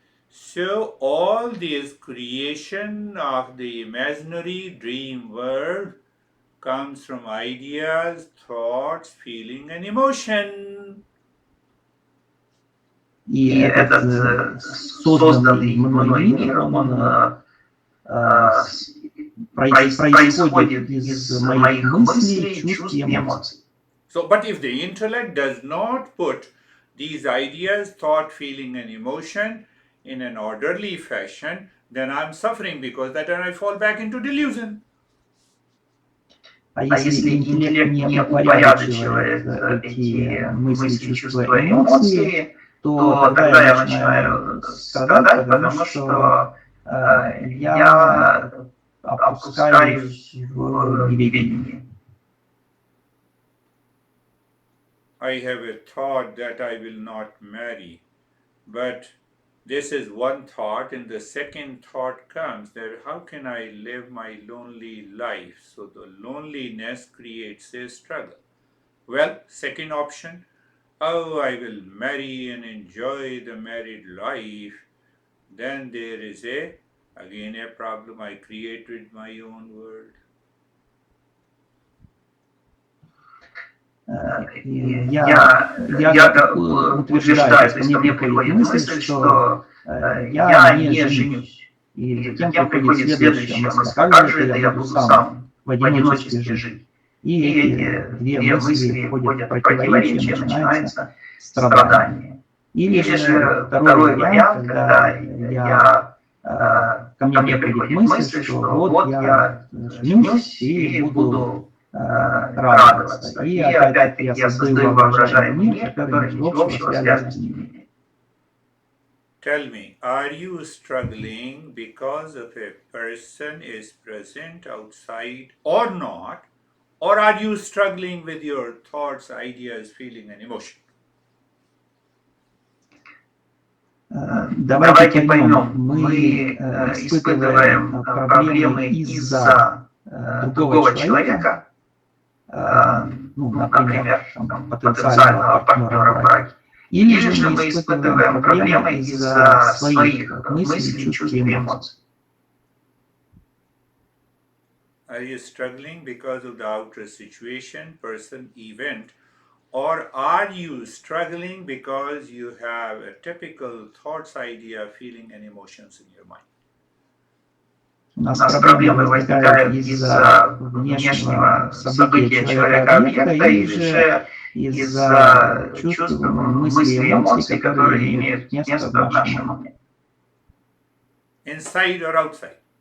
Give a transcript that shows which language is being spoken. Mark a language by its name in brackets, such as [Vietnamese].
[English] So all this creation of the imaginary dream world comes from ideas, thoughts, feeling and emotion. [Russian] И этот созданный мной мир, он происходит из моих мыслей, чувств и эмоций. [English] So, but if the intellect does not put these ideas, thought, feeling and emotion in an orderly fashion, then I'm suffering because that I fall back into delusion. [Russian] А если интеллект не упорядочивает эти мысли, чувства и эмоции, то тогда я начинаю страдать, потому что я опускаюсь в неведение. [English] I have a thought that I will not marry, but this is one thought, and the second thought comes that how can I live my lonely life? So the loneliness creates a struggle. Well, second option, oh, I will marry and enjoy the married life. Then there is again a problem I created my own world. [Russian] Я утверждаю, что мне приходит мысль, что я не женюсь. И затем приходит следующая мысль, как же это я буду сам в одиночестве жить. И эти две мысли входят в противоречие, начинается страдание. Или же второй вариант, когда ко мне приходит мысль, что вот я женюсь и буду радоваться. И опять-таки я создаю воображаемый мир, который ничего общего связан с ними. [English] Tell me, are you struggling because of a person is present outside or not? Or are you struggling with your thoughts, ideas, feeling and emotion? [Russian] Давайте поймем, мы испытываем проблемы из-за другого человека, например, потенциального партнера в браке, или же мы испытываем проблемы из-за своих мыслей, чувств и эмоций. [English] Are you struggling because of the outer situation, person, event, or are you struggling because you have a typical thoughts, idea, feeling and emotions in your mind? [Russian] У нас проблемы возникают из-за внешнего события человека-объекта или же из-за чувств, мыслей и эмоций, которые имеют место в нашем уме. [English] Inside or outside?